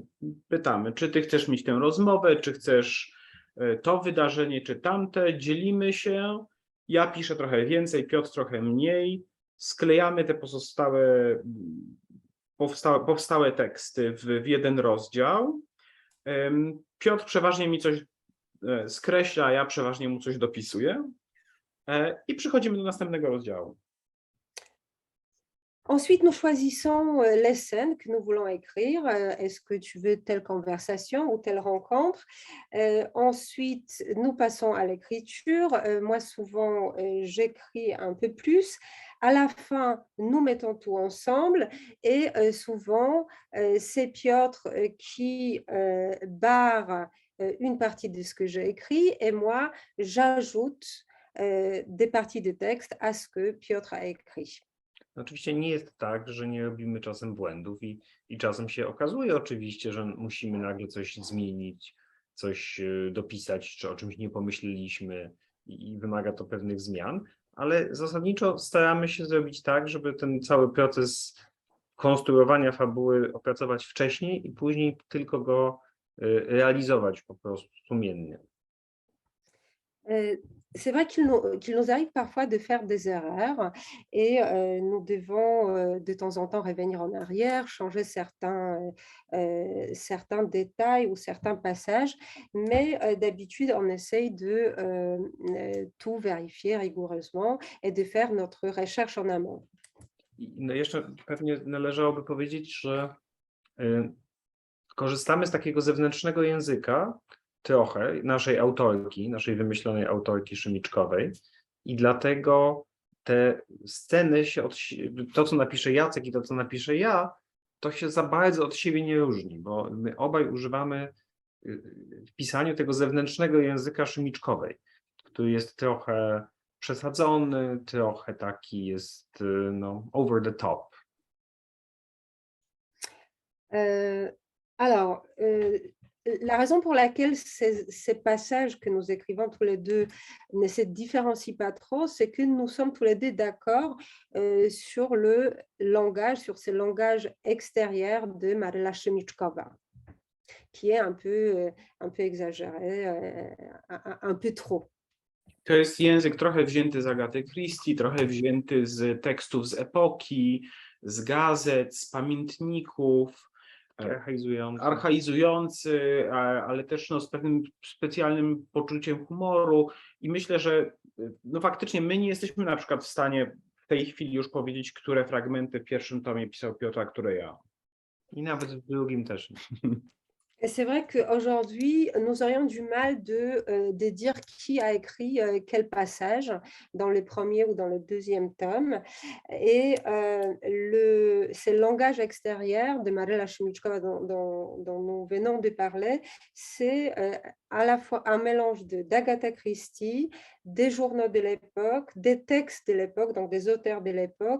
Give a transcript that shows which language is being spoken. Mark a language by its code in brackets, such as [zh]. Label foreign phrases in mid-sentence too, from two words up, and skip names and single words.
[pl] Pytamy, czy ty chcesz mieć tę rozmowę, czy chcesz to wydarzenie, czy tamte. Dzielimy się. Ja piszę trochę więcej, Piotr trochę mniej. Sklejamy te powstałe teksty w jeden rozdział. Piotr przeważnie mi coś skreśla, a ja przeważnie mu coś dopisuję. I przechodzimy do następnego rozdziału. [fr] Ensuite, nous choisissons les scènes que nous voulons écrire. Est-ce que tu veux telle conversation ou telle rencontre? Ensuite, nous passons à l'écriture. Moi, souvent, j'écris un peu plus. À la fin, nous mettons tout ensemble et souvent, c'est Piotr qui barre une partie de ce que j'ai écrit et moi, j'ajoute des parties de texte à ce que Piotr a écrit. [pl] Oczywiście nie jest tak, że nie robimy czasem błędów i czasem się okazuje oczywiście, że musimy nagle coś zmienić, coś dopisać, czy o czymś nie pomyśleliśmy i wymaga to pewnych zmian, ale zasadniczo staramy się zrobić tak, żeby ten cały proces konstruowania fabuły opracować wcześniej i później tylko go realizować po prostu sumiennie. [fr] C'est vrai qu'il nous arrive parfois de faire des erreurs et nous devons de temps en temps revenir en arrière, changer certains détails ou certains passages, mais d'habitude, on essaye de tout vérifier rigoureusement et de faire notre recherche en amont. [pl] No jeszcze pewnie należałoby powiedzieć, że korzystamy z takiego zewnętrznego języka, trochę naszej autorki, naszej wymyślonej autorki Szymiczkowej i dlatego te sceny to co napisze Jacek i to co napiszę ja, to się za bardzo od siebie nie różni, bo my obaj używamy w pisaniu tego zewnętrznego języka Szymiczkowej, który jest trochę przesadzony, trochę taki jest [en] over the top. [fr] Alors, la raison pour laquelle ces passages que nous écrivons tous les deux ne se différencient pas trop, c'est que nous sommes tous les deux d'accord sur le langage, sur ce langage extérieur de Maryla Szymiczkowa, qui est un peu exagéré, un peu trop. [pl] To jest język trochę wzięty z Agaty Christie, trochę wzięty z tekstów z epoki, z gazet, z pamiętników, archaizujący, ale też z pewnym specjalnym poczuciem humoru i myślę, że faktycznie my nie jesteśmy na przykład w stanie w tej chwili już powiedzieć, które fragmenty w pierwszym tomie pisał Piotr, a które ja. I nawet w drugim też. [fr] Et c'est vrai qu'aujourd'hui, nous aurions du mal de dire qui a écrit quel passage dans le premier ou dans le deuxième tome. Et ce langage extérieur de Maryla Szymiczkowa dont nous venons de parler, c'est à la fois un mélange d'Agatha Christie, des journaux de l'époque, des textes de l'époque, donc des auteurs de l'époque.